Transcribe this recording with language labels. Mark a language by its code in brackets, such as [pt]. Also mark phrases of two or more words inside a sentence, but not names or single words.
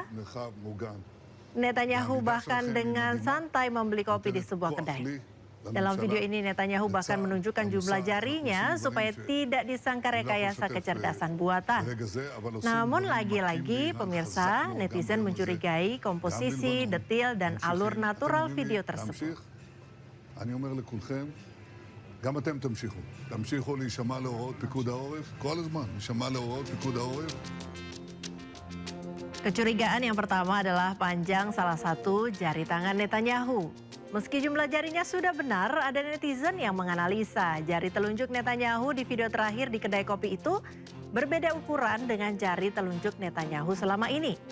[id] Netanyahu bahkan dengan santai membeli kopi di sebuah kedai. Dalam video ini Netanyahu bahkan menunjukkan jumlah jarinya supaya tidak disangka rekayasa kecerdasan buatan. Namun lagi-lagi pemirsa, netizen mencurigai komposisi, detil, dan alur natural video tersebut. [he] גם אתם תמשיכו להישמע להוראות פיקוד העורף, כל הזמן, להישמע להוראות פיקוד העורף. [id] Kecurigaan yang pertama adalah panjang salah satu jari tangan Netanyahu. Meski jumlah jarinya sudah benar, ada netizen yang menganalisa jari telunjuk Netanyahu di video terakhir di kedai kopi itu berbeda ukuran dengan jari telunjuk Netanyahu selama ini.